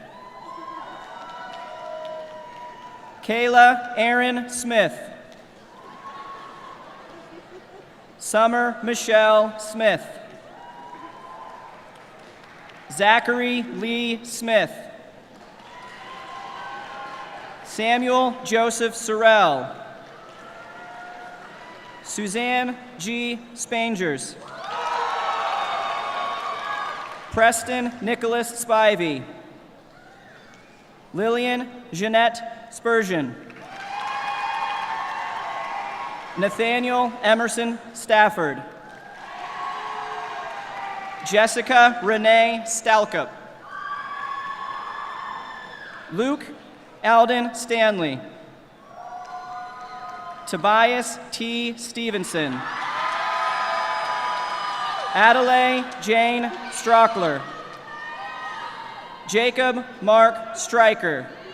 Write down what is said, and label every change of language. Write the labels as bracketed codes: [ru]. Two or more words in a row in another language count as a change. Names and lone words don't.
[en] Kayla Aaron Smith. Summer Michelle Smith. Zachary Lee Smith. Samuel Joseph Sorrell. Suzanne G. Spangers. Preston Nicholas Spivey. Lillian Jeanette Spurgeon. Nathaniel Emerson Stafford. Jessica Renee Stalkup. Luke Alden Stanley. Tobias T. Stevenson. Adelaide Jane Strockler. Jacob Mark Stryker.